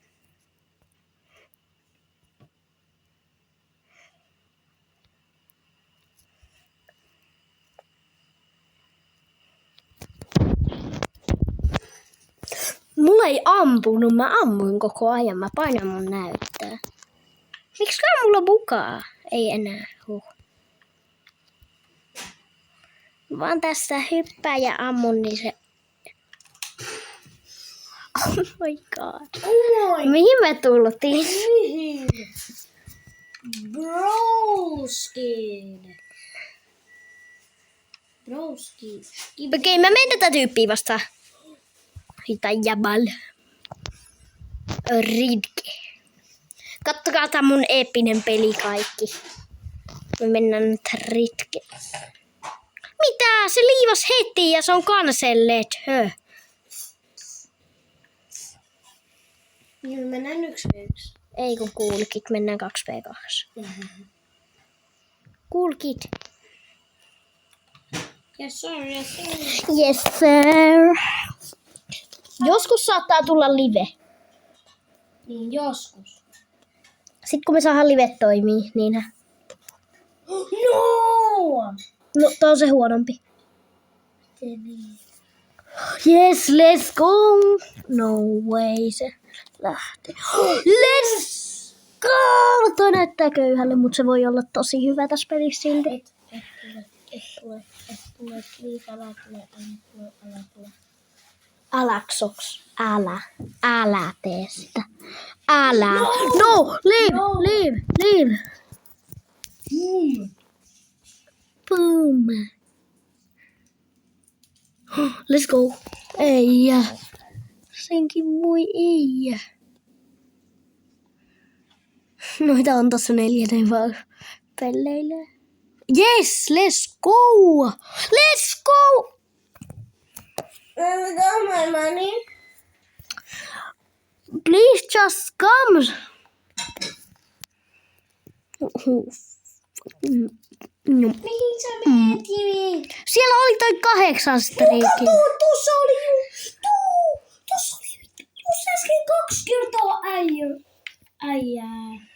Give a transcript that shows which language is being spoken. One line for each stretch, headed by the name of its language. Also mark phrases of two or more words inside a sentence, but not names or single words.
Finnish: Mulla ei ampunut, mä ammuin koko ajan, mä painan mun näyttöä. Miksiköhän mulla bukaa? Ei enää, Vaan tässä hyppää ja ammun, niin se...
English: Oh my god.
Finnish: Oi! Mihin me tultiin? Mihin? Broskin. Okei, mä menen tätä tyyppiä vastaan. Hita jabal. Ridke. Kattokaa tää mun eeppinen peli kaikki. Me mennään nyt Ridke. Mitä? Se liivas heti ja se on canceled. Niin mennään 1v1. Ei kun Cool Kid, mennään 2v2. Cool Kid.
English: Yes sir, yes sir. Yes sir.
Finnish: Joskus saattaa tulla live. Niin joskus. Sitten kun me saadaan live toimii, niinhän. No! No, tää on se huonompi.
English: Yes, let's go. No way,
Finnish: se lähtee.
English: Let's go!
Finnish: Toi näyttää köyhälle, mutta se voi olla tosi hyvä tässä pelissä silti. Et tule, please, älä tule. Alaksoks, älä tee sitä. Älä.
English: No, leave. Boom. Let's go.
Finnish: Ei. Senkin voi ei. Noita on tossa 4 vaan pelleilee.
English: Yes, let's go. Let's go. My money. Please just come.
Finnish: Mihin sä menet, Jimi? Siellä oli toi 8 striikin. Tuossa oli tuossa oli tuossa äsken 2 kertaa äijää.